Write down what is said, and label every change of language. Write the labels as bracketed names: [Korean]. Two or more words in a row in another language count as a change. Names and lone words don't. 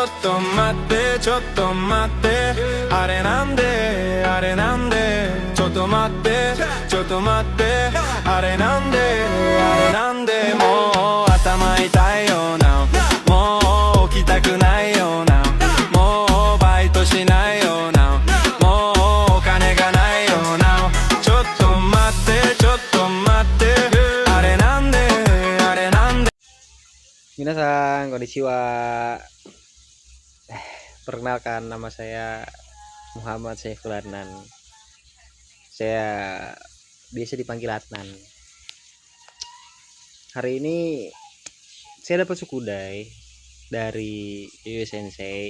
[Japanese] っと待ってちょっと待ってあれなんであれなんでちょっと待ってちょっと待ってあれなんであれなんでもう頭痛いよなもう起きたくないよなもうバイトしないよなもうお金がないよなちょっと待ってちょっと待ってあれなんであれなんで皆さん、こんにちは. [Indonesian] Perkenalkan, nama saya Muhammad Saiful Adnan. Saya biasa dipanggil Adnan. Hari ini saya dapat sukudai dari Yuyoi Sensei.